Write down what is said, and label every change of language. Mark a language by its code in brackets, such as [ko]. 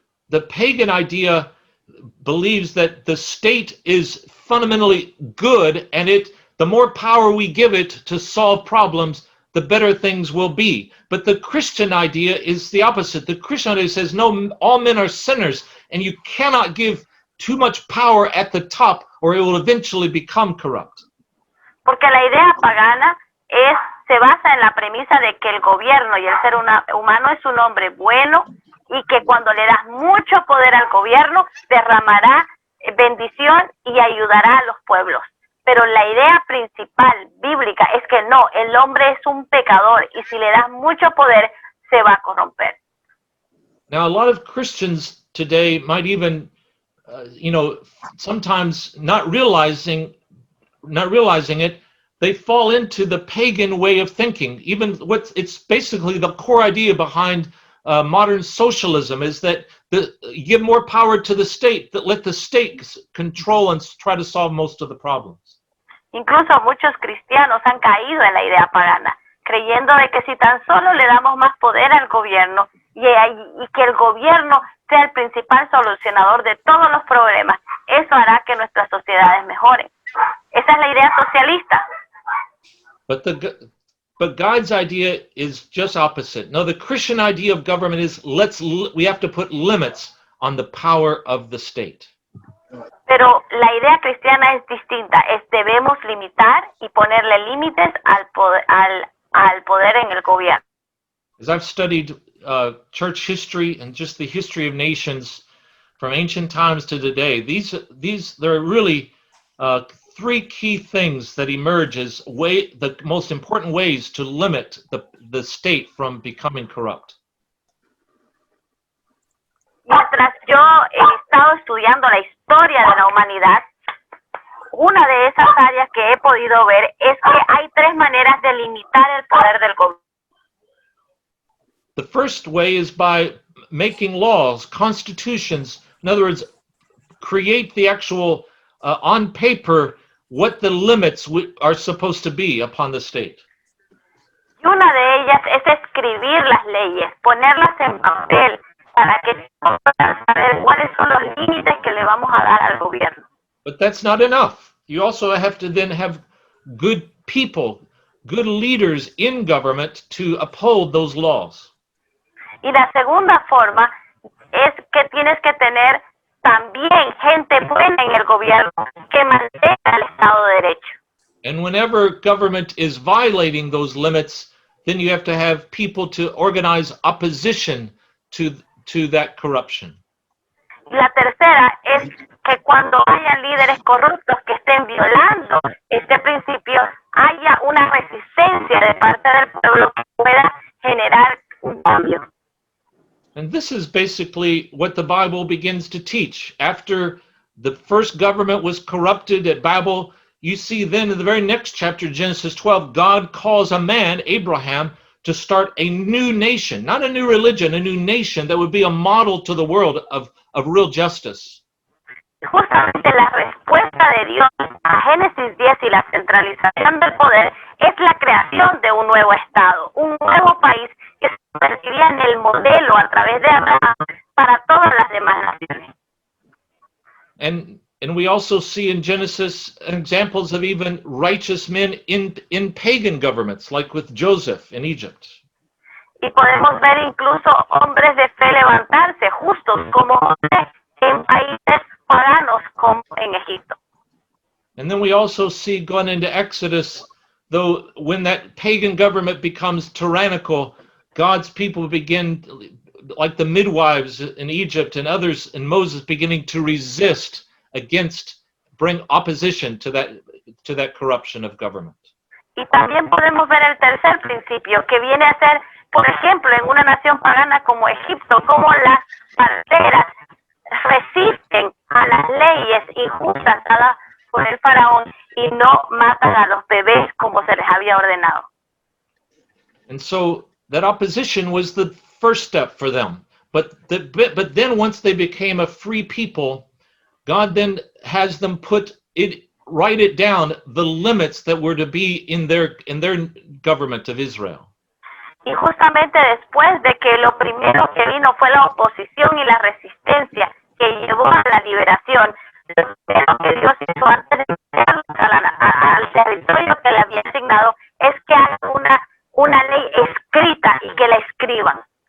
[en] The pagan idea believes that the state is fundamentally good, and the more power we give it to solve problems, the better things will be. But the Christian idea is the opposite. The Christian idea says, no, all men are sinners, and you cannot give too much power at the top, or it will eventually become corrupt. [es] Porque la idea pagana se basa en la premisa de que el gobierno y el ser humano es un hombre bueno y que cuando le das mucho poder al gobierno derramará bendición y ayudará a los pueblos. Pero la idea principal bíblica es que no, el hombre es un pecador y si le das mucho poder se va a corromper. [en] Now, a lot of Christians today might even you know, sometimes not realizing it, they fall into the pagan way of thinking. Even it's basically the core idea behind modern socialism is that you give more power to the state, that let the state control and try to solve most of the problems. [es] Incluso muchos cristianos han caído en la idea pagana, creyendo de que si tan solo le damos más poder al gobierno y que el gobierno sea el principal solucionador de todos los problemas, eso hará que nuestras sociedades mejoren. Esa es la idea socialista. [en] But God's idea is just opposite. No, the Christian idea of government is we have to put limits on the power of the state. [es] Pero la idea cristiana es distinta. Debemos limitar y ponerle límites al poder en el gobierno. [en] As I've studied church history and just the history of nations from ancient times to today, there are really three key things that emerge as the most important ways to limit the state from becoming corrupt. [es] Mientras yo he estado estudiando la historia de la humanidad, una de esas áreas que he podido ver es que hay tres maneras de limitar el poder del gobierno. [en] The first way is by making laws, constitutions. In other words, create the actual, on paper, what the limits are supposed to be upon the state. [es] Y una de ellas es escribir las leyes, ponerlas en papel, para que puedan saber cuáles son los límites que le vamos a dar al gobierno. [en] But that's not enough. You also have to then have good people, good leaders in government to uphold those laws. [es] Y la segunda forma es que tienes que tener también gente buena en el gobierno que mantenga el Estado de Derecho. [en] And whenever government is violating those limits, then you have to have people to organize opposition to that corruption. [es] Y la tercera es que cuando haya líderes corruptos que estén violando este principio, haya una resistencia de parte del pueblo que pueda generar un cambio. [en] And this is basically what the Bible begins to teach. After the first government was corrupted at Babel, you see then in the very next chapter, Genesis 12, God calls a man, Abraham, to start a new nation, not a new religion, a new nation that would be a model to the world of real justice. [es] Justamente la respuesta de Dios a Génesis 10 y la centralización del poder es la creación de un nuevo Estado, un nuevo país que se convertiría en el modelo a través de Abraham para todas las demás naciones. [en] And we also see in Genesis examples of even righteous men in pagan governments, like with Joseph in Egypt. [es] Y podemos ver incluso hombres de fe levantarse, justos como en países paganos como en Egipto. [en] And then we also see going into Exodus, though when that pagan government becomes tyrannical, God's people begin, like the midwives in Egypt and others in Moses, beginning to resist bring opposition to that corruption of government. [es] Y también podemos ver el tercer principio, que viene a ser, por ejemplo, en una nación pagana como Egipto, como las parteras resisten a las leyes injustas dadas por el faraón y no matan a los bebés como se les había ordenado. [en] And so that opposition was the first step for them. But then once they became a free people, God then has them write it down, the limits that were to be in their government of Israel. [es] Y justamente después de que lo primero que vino fue la oposición y la resistencia que llevó a la liberación, lo primero que Dios hizo antes de enviarlos al territorio que le había asignado es que haga una ley escrita y que la escriban.